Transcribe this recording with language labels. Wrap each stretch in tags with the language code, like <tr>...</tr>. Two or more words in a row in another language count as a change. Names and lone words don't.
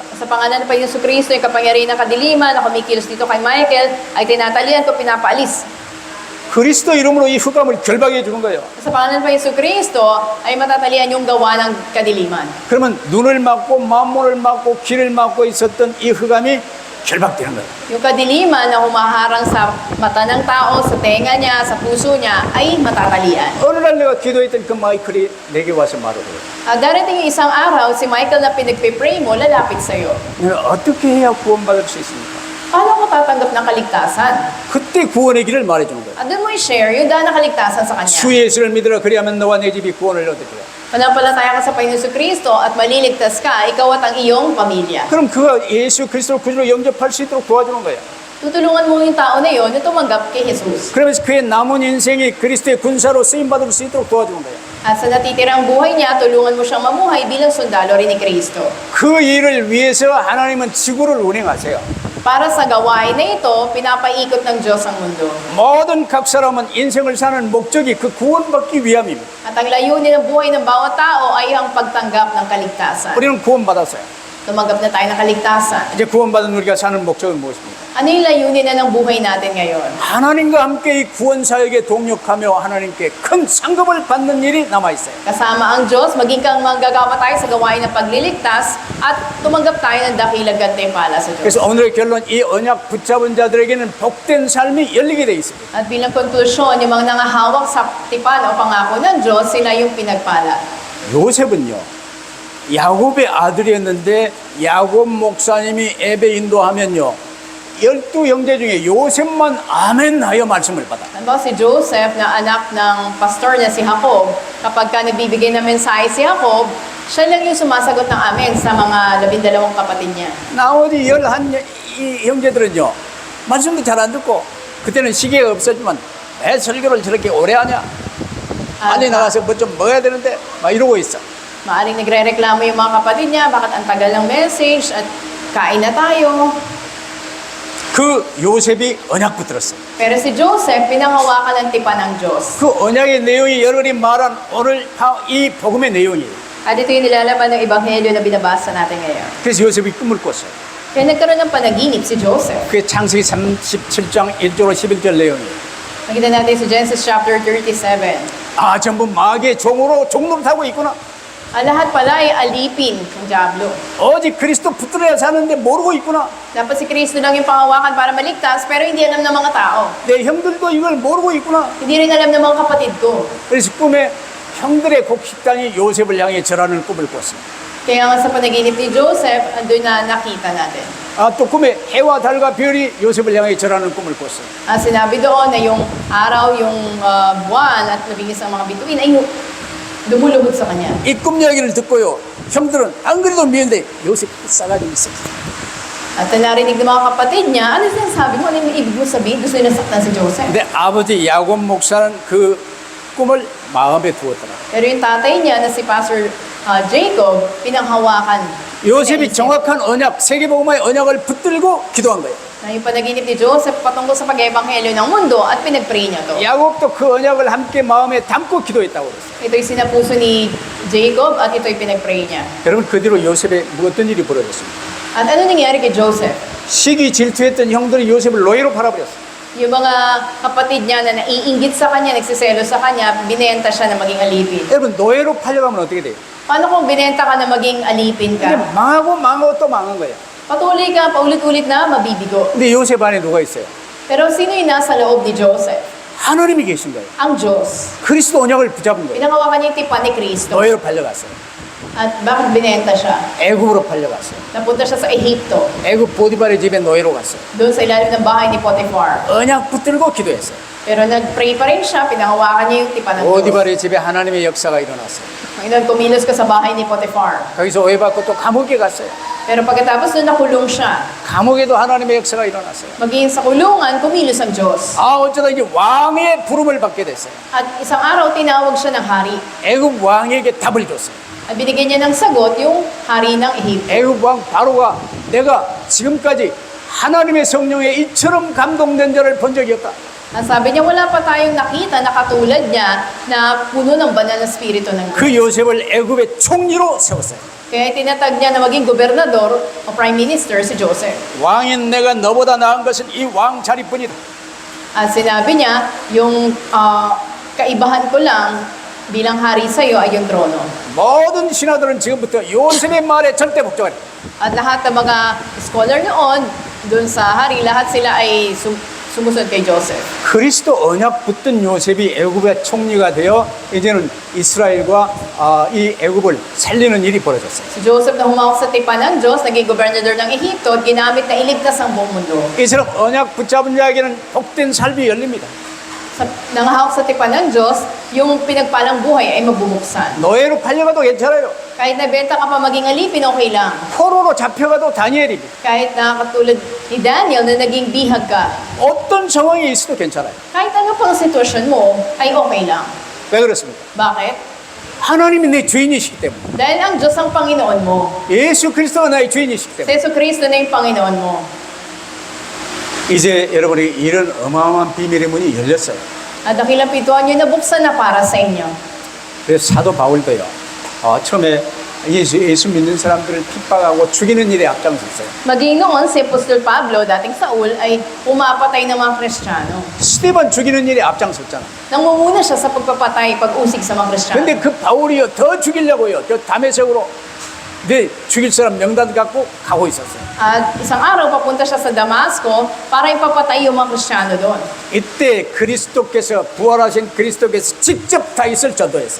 <tl>Sa pangalan ng Panginoon Kristo, yung kapangyarihan ng kadiliman na kumikilos dito kay Michael, ay tinatalian ko, pinapaalis.</tl> <ko>그리스도 이름으로 이 흑암을 결박해 주는 거예요.</ko> <tl>Sa pangalan ng Panginoon Kristo, ay matatalian yung gawa ng kadiliman.</tl> <ko>그러면 눈을 막고 만문을 막고 귀를 막고 있었던 이 흑암이 결박되는 거예요.</ko> <tl>Yung kadiliman na humaharang sa mata ng tao, sa tenga niya, sa puso niya, ay matatalian.</tl> <ko>어느 날 내가 기도했던 그 마이클이 내게 와서 말하더라고요.</ko> <tl>Darating yung isang araw, si Michael na pinagpe-pray mo, lalapit sa'yo.</tl> <ko>내가 어떻게 해야 구원받을 수 있습니까?</ko> <tl>Paano ko tatanggap ng kaligtasan?</tl> <ko>그때 구원의 길을 말해주는 거예요.</ko> <tl>At doon mo i-share yung daan ng kaligtasan sa kanya.</tl> <ko>주 예수를 믿으라. 그리하면 너와 내 집이 구원을 얻을 거야.</ko> <tl>Manampalataya ka sa Panginoon Kristo at maliligtas ka, ikaw at ang iyong pamilya.</tl> <ko>그럼 그가 예수 그리스도를 구주로 영접할 수 있도록 도와주는 거예요.</ko> <tl>Tutulungan mo yung tao na yon na tumanggap kay Jesus.</tl> <ko>그러면서 그의 남은 인생이 그리스도의 군사로 쓰임받을 수 있도록 도와주는 거예요.</ko> <tl>At sa natitirang buhay niya, tulungan mo siyang mamuhay bilang sundalo rin ni Kristo.</tl> <ko>그 일을 위해서 하나님은 지구를 운행하세요.</ko> <tl>Para sa gawain na ito, pinapaikot ng Diyos ang mundo.</tl> <ko>모든 각 사람은 인생을 사는 목적이 그 구원받기 위함입니다.</ko> <tl>At ang layunin ng buhay ng bawat tao ay ang pagtanggap ng kaligtasan.</tl> <ko>우리는 구원받았어요.</ko> <tl>Tumanggap na tayo ng kaligtasan.</tl> <ko>이제 구원받은 우리가 사는 목적은 무엇입니까?</ko> <tl>Ano yung layunin na ng buhay natin ngayon?</tl> <ko>하나님과 함께 이 구원 사역에 동력하며 하나님께 큰 상급을 받는 일이 남아 있어요.</ko> <tl>Kasama ang Diyos, maging kang manggagawa tayo sa gawain ng pagliligtas at tumanggap tayo ng dakilang gantimpala sa Diyos.</tl> <ko>그래서 오늘의 결론, 이 언약 붙잡은 자들에게는 복된 삶이 열리게 돼 있습니다.</ko> <tl>At bilang konklusyon, yung mga nangahawak sa tipan o pangako ng Diyos, sila yung pinagpala.</tl> <ko>요셉은요, 야곱의 아들이었는데 야곱 목사님이 예배 인도하면요, 12 형제 중에 요셉만 아멘 하여 말씀을 받아.</ko> <tl>Ano si Joseph na anak ng pastor niya si Jacob, kapag ka nagbibigay ng mensahe si Jacob, siya lang yung sumasagot ng amen sa mga 12 kapatid niya.</tl> <ko>나머지 11 이 형제들은요, 말씀도 잘 안 듣고, 그때는 시계가 없었지만 왜 설교를 저렇게 오래 하냐? 빨리 나가서 뭐 좀 먹어야 되는데 막 이러고 있어.</ko> <tl>Maaring nagre-reklamo yung mga kapatid niya, bakit ang tagal ng message at kain na tayo.</tl> <ko>그 요셉이 언약 붙들었어요.</ko> <tl>Pero si Joseph, pinanghawakan ng tipan ng Diyos.</tl> <ko>그 언약의 내용이 여러분이 말한 오늘 이 복음의 내용이에요.</ko> <tl>At ito yung nilalaman ng Ebanghelyo na binabasa natin ngayon.</tl> <ko>그래서 요셉이 꿈을 꿨어요.</ko> <tl>Kaya nagkaroon ng panaginip si Joseph.</tl> <ko>그게 창세기 37장 1절로 11절 내용이에요.</ko> <tl>Nakita natin sa Genesis chapter 37.</tl> <ko>아, 전부 마귀의 종으로 종노릇하고 있구나.</ko> <tl>Lahat pala ay alipin ng Diablo.</tl> <ko>오직 그리스도 붙들어야 사는데 모르고 있구나.</ko> <tl>Dapat si Kristo lang yung panghawakan para maligtas, pero hindi alam ng mga tao.</tl> <ko>내 형들도 이걸 모르고 있구나.</ko> <tl>Hindi rin alam ng mga kapatid ko.</tl> <ko>그래서 꿈에 형들의 곡식단이 요셉을 향해 절하는 꿈을 꿨습니다.</ko> <tl>Kaya nga sa panaginip ni Joseph, andun na nakita natin.</tl> <ko>아, 또 꿈에 해와 달과 별이 요셉을 향해 절하는 꿈을 꿨어요.</ko> <tl>Sinabi doon na yung araw, yung buwan at labing isang mga bituin ay lumuluhod sa kanya.</tl> <ko>이 꿈 이야기를 듣고요. 형들은 안 그래도 미운데 요셉 싸가지 있어.</ko> <tl>At narinig ng mga kapatid niya, ano sinasabi mo? Ano yung ibig mo sabihin? Gusto nila saktan si Joseph.</tl> <ko>근데 아버지 야곱 목사는 그 꿈을 마음에 두었더라.</ko> <tl>Pero yung tatay niya na si Pastor Jacob, pinanghawakan.</tl> <ko>요셉이 정확한 언약, 세계복음화의 언약을 붙들고 기도한 거예요.</ko> <tl>Na yung panaginip ni Joseph patungkol sa pag-ebanghelyo ng mundo at pinag-pray niya to.</tl> <ko>야곱도 그 언약을 함께 마음에 담고 기도했다고 그랬어요.</ko> <tl>Ito'y sinapuso ni Jacob at ito'y pinag-pray niya.</tl> <ko>여러분 그 뒤로 요셉에 어떤 일이 벌어졌습니까?</ko> <tl>At ano nangyari kay Joseph?</tl> <ko>시기 질투했던 형들이 요셉을 노예로 팔아버렸어요.</ko> <tl>Yung mga kapatid niya na naiinggit sa kanya, nagsiselo sa kanya, binenta siya na maging alipin.</tl> <ko>여러분 노예로 팔려가면 어떻게 돼요?</ko> <tl>Paano kung binenta ka na maging alipin 근데 ka?</tl> <ko>망하고 또 망한 거예요.</ko> <tl>Patuloy ka, paulit-ulit na mabibigo.</tl> <ko>근데 요셉 안에 누가 있어요?</ko> <tl>Pero sino yung nasa loob ni Joseph?</tl> <ko>하나님이 계신 거예요.</ko> <tl>Ang Diyos.</tl> <ko>그리스도 언약을 붙잡은 거예요.</ko> <tl>Pinangawakan niya yung tipan ni Kristo.</tl> <ko>노예로 팔려갔어요.</ko> <tl>At bakit binenta siya?</tl> <ko>애굽으로 팔려갔어요.</ko> <tl>Napunta siya sa Ehipto.</tl> <ko>애굽 보디발의 집에 노예로 갔어요.</ko> <tl>Doon sa ilalim ng bahay ni Potiphar.</tl> <ko>언약 붙들고 기도했어요.</ko> <tl>Pero nag-pray pa rin siya, pinangawakan niya yung tipan ng Diyos.</tl> <ko>보디발의 집에 하나님의 역사가 일어났어요.</ko> <tl>Ngayon, kumilos ka sa bahay ni Potiphar.</tl> <ko>거기서 오해받고 또 감옥에 갔어요.</ko> <tl>Pero pagkatapos doon nakulong siya.</tl> <ko>감옥에도 하나님의 역사가 일어났어요.</ko> <tl>Maging sa kulungan, kumilos ang Diyos.</tl> <ko>아, 어쩌다 이제 왕의 부름을 받게 됐어요.</ko> <tl>At isang araw, tinawag siya ng hari.</tl> <ko>애굽 왕에게 답을 줬어요.</ko> <tl>At binigyan niya ng sagot yung hari ng Ehipto.</tl> <ko>애굽 왕 바로가 내가 지금까지 하나님의 성령에 이처럼 감동된 자를 본 적이 없다.</ko> <tl>At sabi niya, wala pa tayong nakita na katulad niya na puno ng banal na spirito ng 그 Diyos.</tl> <ko>요셉을 애굽의 총리로 세웠어요.</ko> <tl>Kaya tinatag niya na maging gobernador o</tl> <en>prime minister</en> <tl>si Joseph.</tl> <ko>왕인 내가 너보다 나은 것은 이 왕 자리뿐이다.</ko> <tl>At sinabi niya, yung kaibahan ko lang bilang hari sa iyo ay yung trono.</tl> <ko>모든 신하들은 지금부터 요셉의 말에 절대 복종하리.</ko> <tl>At lahat ng mga scholar noon, dun sa hari, lahat sila ay sumusunod kay Joseph.</tl> <ko>그리스도 언약 붙든 요셉이 애굽의 총리가 되어 이제는 이스라엘과 이 애굽을 살리는 일이 벌어졌어요.</ko> <tl>Si Joseph na humawak sa tipan ng Diyos, naging gobernador ng Ehipto at ginamit na iligtas ang buong mundo.</tl> <ko>이처럼 언약 붙잡은 자에게는 복된 삶이 열립니다.</ko> <tl>Sa nangahawak sa tipan ng Diyos, yung pinagpalang buhay ay mabubuksan.</tl> <ko>노예로 팔려가도 괜찮아요.</ko> <tl>Kahit nabenta ka pa maging alipin, okay lang.</tl> <ko>포로로 잡혀가도 다니엘입니다.</ko> <tl>Kahit na katulad ni Daniel na naging bihag ka.</tl> <ko>어떤 상황이 있어도 괜찮아요.</ko> <tl>Kahit ano pang sitwasyon mo, ay okay lang.</tl> <ko>왜 그렇습니까?</ko> <tl>Bakit?</tl> <ko>하나님이 내 주인이시기 때문에.</ko> <tl>Dahil ang Diyos ang Panginoon mo.</tl> <ko>예수 그리스도가 나의 주인이시기 Si 때문에.</ko> <tl>Yesu Cristo na yung Panginoon mo.</tl> <ko>이제 여러분이 이런 어마어마한 비밀의 문이 열렸어요.</ko> <tl>At dakilang pintuan nyo nabuksan na para sa inyo.</tl> <ko>그래서 사도 바울도요. 처음에 예수 믿는 사람들을 핍박하고 죽이는 일에 앞장섰어요.</ko> <tl>Maging noon, si Apostol Pablo, dating Saul, ay pumapatay ng mga Kristiyano.</tl> <ko>스테반 죽이는 일에 앞장섰잖아.</ko> <tl>Nangunguna siya sa pagpapatay, pag-usig sa mga Kristiyano.</tl> <ko>근데 그 바울이요 더 죽이려고요. 저 다메섹으로 네 죽일 사람 명단 갖고 가고 있었어요.</ko> <tl>At isang araw, papunta siya sa Damasco para ipapatay yung mga Kristiyano doon.</tl> <ko>이때 그리스도께서 부활하신 그리스도께서 직접 다윗을 전도했어요.</ko>